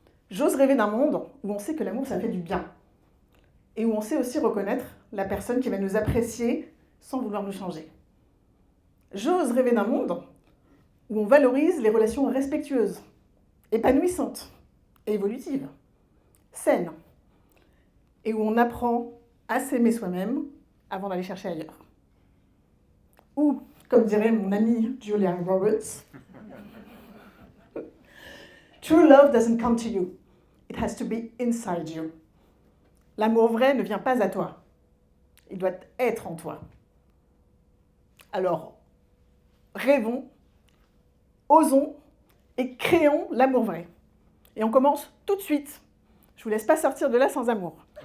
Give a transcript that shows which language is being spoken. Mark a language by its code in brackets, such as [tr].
[fr] J'ose rêver d'un monde où on sait que l'amour, ça fait du bien. Et où on sait aussi reconnaître la personne qui va nous apprécier sans vouloir nous changer. J'ose rêver d'un monde où on valorise les relations respectueuses, épanouissantes et évolutives, saines, et où on apprend à s'aimer soi-même avant d'aller chercher ailleurs. Ou, comme dirait mon amie [en] Julia Roberts, True love doesn't come to you, it has to be inside you. [fr] L'amour vrai ne vient pas à toi, il doit être en toi. Alors, rêvons, osons et créons l'amour vrai. Et on commence tout de suite. Je ne vous laisse pas sortir de là sans amour.